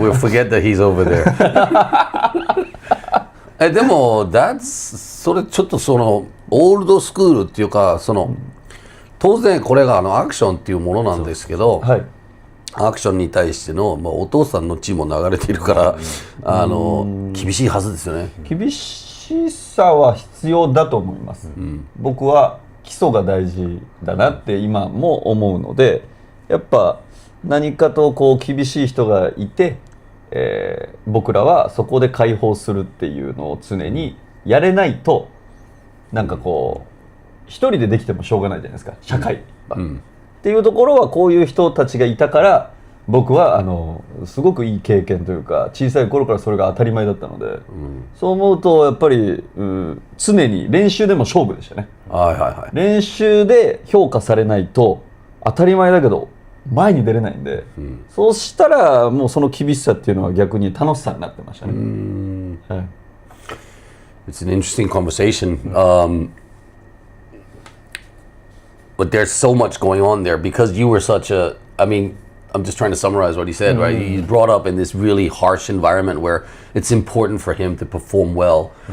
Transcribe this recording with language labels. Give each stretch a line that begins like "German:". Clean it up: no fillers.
English: We'll forget that he's over there.
Japanese: でもそれちょっとそのオールドスクールっていうか当然これがアクションっていうものなんですけど、アクションに対しての、お父さんの血も流れているから厳しいはずですよね。厳ししさは必要だと思います、僕は基礎が大事だなって今も思うので、やっぱ何かとこう厳しい人がいて、僕らはそこで解放するっていうのを常にやれないと、なんかこう一人でできてもしょうがないじゃないですか、社会は、っていうところはこういう人たちがいたから、僕はすごくいい経験というか、小さい頃からそれが当たり前だったので、そう思うとやっぱり、常に練習でも勝負でしたね。練習で評価されないと当たり前だけど前に出れないんで、そうしたらもうその厳しさっていうのは逆に楽しさになってましたね。はい、
English: It's an interesting conversation. But there's so much going on there because you were such a, I mean, I'm just trying to summarize what he said, right? He's brought up in this really harsh environment where it's important for him to perform well.